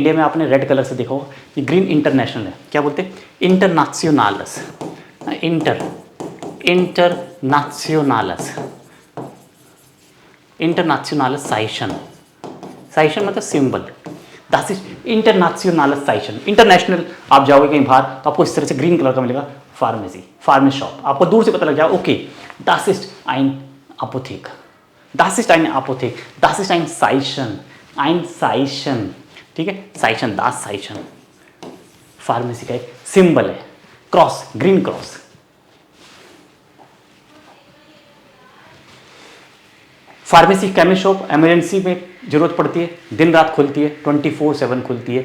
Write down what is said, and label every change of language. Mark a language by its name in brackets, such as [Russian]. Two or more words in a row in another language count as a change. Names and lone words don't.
[Hindi] इंडिया में आपने [English] red colour [Hindi] से देखा होगा, ये ग्रीन इंटरनेशनल है। क्या बोलते हैं, इंटरनेशनल्स, [German] internationales Zeichen [Hindi] मतलब सिंबल। [English] That is [German] international Zeichen. [Hindi] इंटरनेशनल आप जाओगे कहीं बाहर तो आपको इस तरह से [English] green colour [Hindi] का मिलेगा फार्मेसी, [English] pharmacy shop. [Hindi] आपको दूर से पता लग जाए, [German] ओके das ist ein Apotheke, das ist eine Apotheke, das ist ein Zeichen, [Hindi] ठीक है, साइशन, [German] das Zeichen [Hindi] फार्मेसी का एक सिंबल है, क्रॉस, [English] green cross. [Hindi] फार्मेसी, [English] chemist shop [Hindi] इमरजेंसी में जरूरत पड़ती है, दिन रात खुलती है, 24/7 खुलती है।